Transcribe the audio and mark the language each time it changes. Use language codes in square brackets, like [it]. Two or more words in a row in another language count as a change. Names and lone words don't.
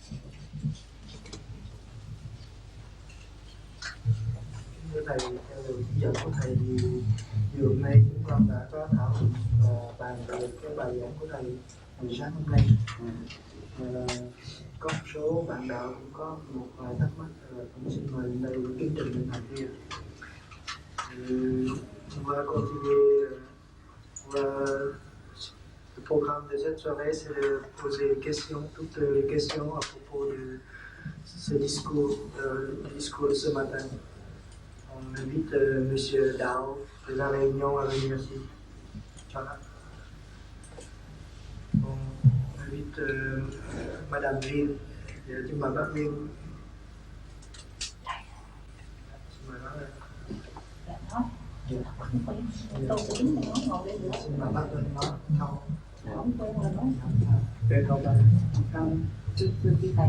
[vi] Thưa Thầy, theo lời chỉ dẫn của Thầy thì vừa hôm nay chúng con đã có thảo luận và bàn về cái bài giảng của Thầy hồi sáng hôm nay. Có một số bạn đạo cũng có một vài thắc mắc, cũng xin mời đây kính trình lên Thầy kia. [fr] On va continuer. Le programme de cette soirée, c'est de poser des questions, toutes les questions à propos de ce discours, du discours de ce matin. On invite M. Dao de la Réunion à venir ici. Voilà. On invite Madame Viên de Trung Bắc Viên. [vi] Xin mời bác lên. Tôi cũng nói ngồi đây nữa. Xin mời bác lên nói không. Không quen là nói. Để không anh Không, chưa chia tay.